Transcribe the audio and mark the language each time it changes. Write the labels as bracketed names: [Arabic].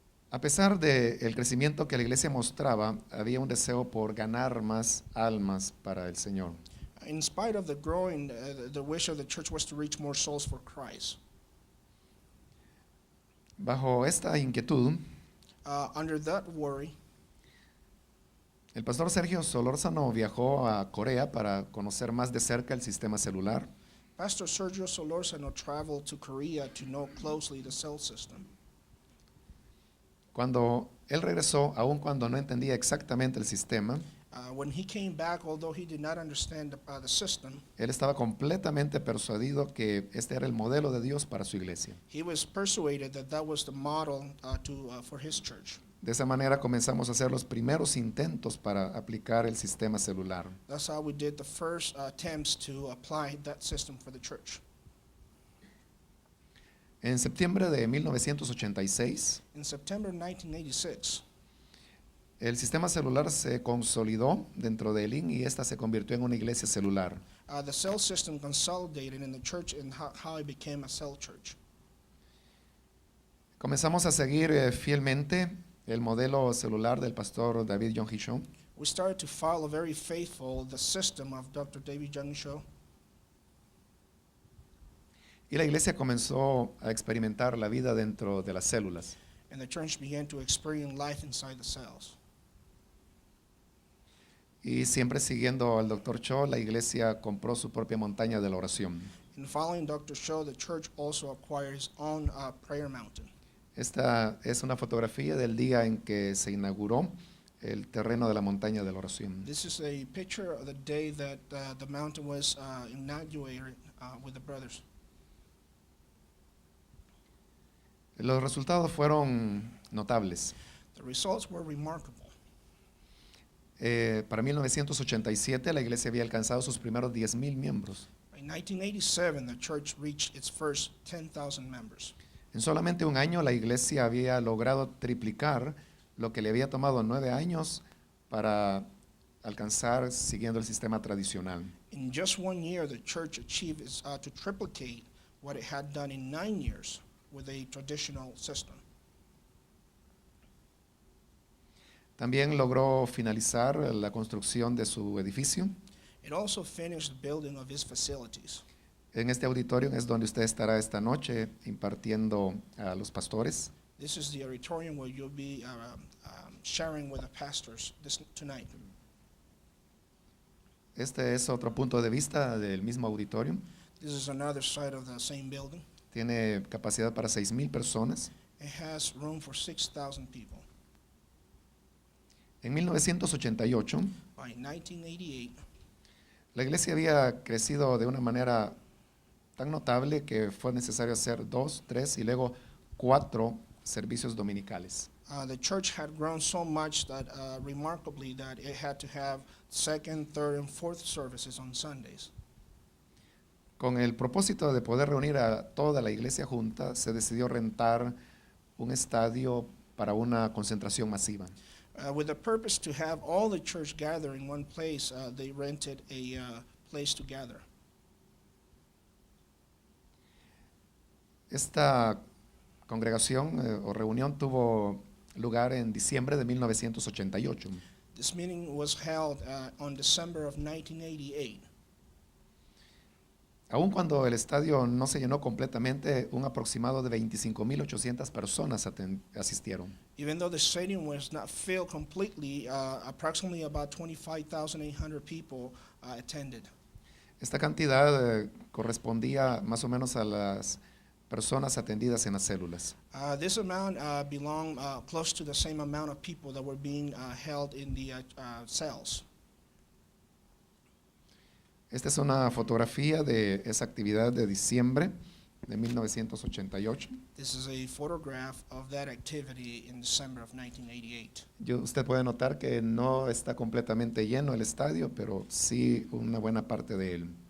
[Spanish] A pesar del crecimiento que la iglesia mostraba, había un deseo por ganar más almas para el Señor. [English] In spite of the growing, the wish of the church was to reach more souls for Christ. [Spanish] Bajo esta inquietud, [English] Under that worry, [Spanish] el pastor Sergio Solórzano viajó a Corea para conocer más de cerca el sistema celular. [English] Pastor Sergio Solórzano traveled to Korea to know closely the cell system. [Spanish] Cuando él regresó, aun cuando no entendía exactamente el sistema, [English] When he came back, although he did not understand the system, [Spanish] él estaba completamente persuadido que este era el modelo de Dios para su iglesia. [English] he was persuaded that that was the model for his church. [Spanish] De esa manera comenzamos a hacer los primeros intentos para aplicar el sistema celular. [English] That's how we did the first attempts to apply that system for the church. [Spanish] En septiembre de 1986, [English] In September 1986, [Spanish] el sistema celular se consolidó dentro de Elín y esta se convirtió en una iglesia celular. [English] the cell system consolidated in the church and how it became a cell church. [Spanish] Comenzamos a seguir fielmente el modelo celular del pastor David John Hee Cho. [English] We started to follow very faithful the system of Dr. David Young Cho, [Spanish] Y la iglesia comenzó a experimentar la vida dentro de las células. [English] and the church began to experience life inside the cells. [Spanish] Y siempre siguiendo al Dr. Cho, la iglesia compró su propia montaña de la oración. [English] In following Dr. Cho, the church also acquired his own prayer mountain. [Spanish] Esta es una fotografía del día en que se inauguró el terreno de la montaña de la oración. [English] This is a picture of the day that the mountain was inaugurated with the brothers. [Spanish] Los resultados fueron notables. [English] The results were remarkable. [Spanish] Para 1987 la iglesia había alcanzado sus primeros 10,000 miembros. [English] By 1987, the church reached its first 10,000 members. [Spanish] En solamente un año la iglesia había logrado triplicar lo que le había tomado 9 años para alcanzar siguiendo el sistema tradicional. [English] In just 1 year, the church achieved to triplicate what it had done in 9 years with a traditional system. [Spanish] También logró finalizar la construcción de su edificio. [English] It also finished the building of its facilities. [Spanish] En este auditorio es donde usted estará esta noche impartiendo a los pastores. [English] This is the auditorium where you'll be sharing with the pastors tonight. [Spanish] Este es otro punto de vista del mismo auditorio. [English] This is another side of the same building. [Spanish] Tiene capacidad para 6,000 personas. [English] It has room for 6,000 people. [Spanish] En 1988, [English] By 1988, [Spanish] la iglesia había crecido de una manera tan notable que fue necesario hacer 2, 3 y luego 4 servicios dominicales. [English] The church had grown so much that remarkably that it had to have second, third, and fourth services on Sundays. [Spanish] Con el propósito de poder reunir a toda la iglesia junta, se decidió rentar un estadio para una concentración masiva. [English] With the purpose to have all the church gather in one place, they rented a place to gather. [Spanish] Esta congregación o reunión tuvo lugar en diciembre de 1988. [English] This meeting was held on December of 1988. [Spanish] Aun cuando el estadio no se llenó completamente, un aproximado de 25,800 personas asistieron. [English] Even though the stadium was not filled completely, approximately about 25,800 people attended. [Spanish] Esta cantidad correspondía más o menos a las personas atendidas en las células. [English] This amount belonged close to the same amount of people that were being held in the cells. [Spanish] Esta es una fotografía de esa actividad de diciembre de 1988. [English] This is a photograph of that activity in December of 1988. [Spanish] Usted puede notar que no está completamente lleno el estadio, pero sí una buena parte de él.